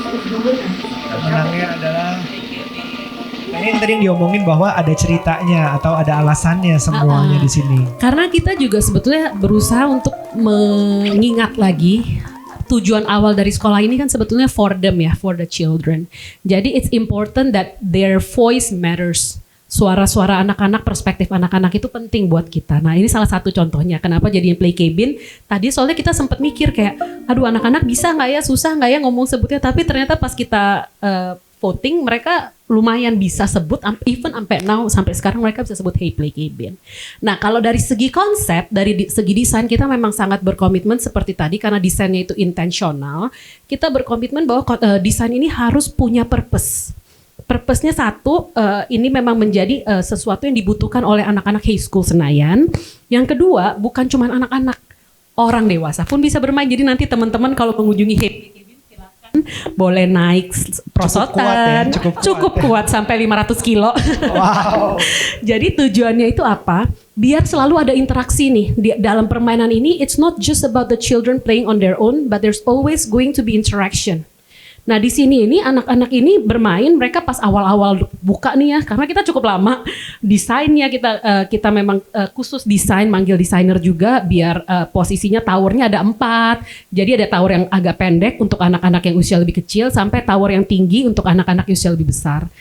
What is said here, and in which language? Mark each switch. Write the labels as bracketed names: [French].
[Indonesian] Menangnya adalah ini yang tadi yang diomongin bahwa ada ceritanya atau ada alasannya semuanya di sini. Karena kita juga sebetulnya berusaha untuk mengingat lagi tujuan awal dari sekolah ini kan sebetulnya [English] for them [Indonesian] ya, [English] for the children. [Indonesian] Jadi [English] it's important that their voice matters. [Indonesian] Suara-suara anak-anak, perspektif anak-anak itu penting buat kita. Nah ini salah satu contohnya. Kenapa jadiin Play Cabin? Tadi soalnya kita sempat mikir kayak, aduh anak-anak bisa nggak ya, susah nggak ya ngomong sebutnya. Tapi ternyata pas kita voting, mereka lumayan bisa sebut, even sampai sekarang mereka bisa sebut Hey Play Cabin. Nah kalau dari segi konsep, dari segi desain kita memang sangat berkomitmen seperti tadi karena desainnya itu intensional. Kita berkomitmen bahwa desain ini harus punya purpose. Purpose-nya satu, ini memang menjadi sesuatu yang dibutuhkan oleh anak-anak Hey School Senayan. Yang kedua, bukan cuma anak-anak, orang dewasa pun bisa bermain. Jadi nanti teman-teman kalau mengunjungi Hey Play Cabin silakan boleh naik prosotan, cukup kuat sampai 500 kilo. Wow. Jadi tujuannya itu apa? Biar selalu ada interaksi nih di dalam permainan ini. [English] It's not just about the children playing on their own, but there's always going to be interaction. [Indonesian] Nah di sini ini anak-anak ini bermain, mereka pas awal-awal buka nih ya, karena kita cukup lama desainnya kita memang khusus desain, manggil desainer juga biar posisinya towernya ada 4. Jadi ada tower yang agak pendek untuk anak-anak yang usia lebih kecil sampai tower yang tinggi untuk anak-anak yang usia lebih besar.